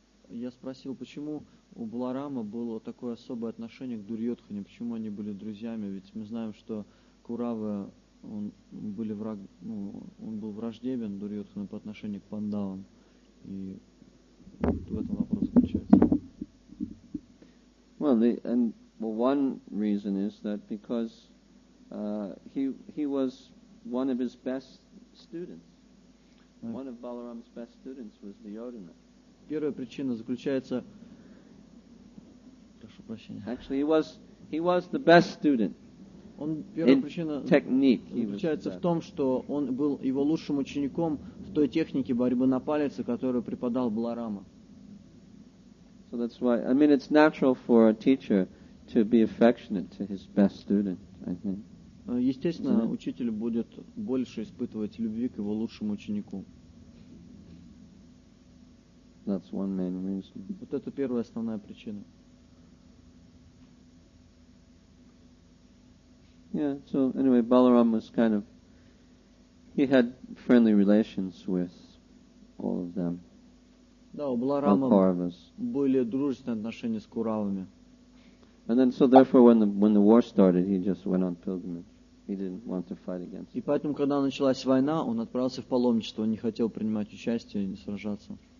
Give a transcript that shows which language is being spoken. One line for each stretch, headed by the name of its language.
Russian: Я спросил, почему у Баларама было такое особое отношение к Дурьодхане, почему они были друзьями, ведь мы знаем, что Куравы, он был враждебен Дурьодхану по отношению к Пандавам, и в этом вопрос заключается.
English: Well, one reason is that because he was one of his best students. One of Balaram's best students was Duryodhana.
Russian: Первая причина заключается... Прошу прощения.
English: Actually, he was the best student.
Russian: Первая причина
English: technique,
Russian: заключается в том, что он был его лучшим учеником в той технике борьбы на палице, которую преподал Баларама.
English: So that's why, it's natural for a teacher to be affectionate to his best student, I think.
Russian: Естественно, учитель будет больше испытывать любви к его лучшему ученику.
English: That's one main reason.
Russian: Вот это первая основная причина.
English: Yeah, so anyway, Balaram was he had friendly relations with all of them.
Russian: Да, у Баларама были дружественные отношения с Куравами.
English: And then, so therefore, when the war started, he just went on pilgrimage. He didn't want to fight against.
Russian: И поэтому, когда началась война, он отправился в паломничество, он не хотел принимать участие и не сражаться.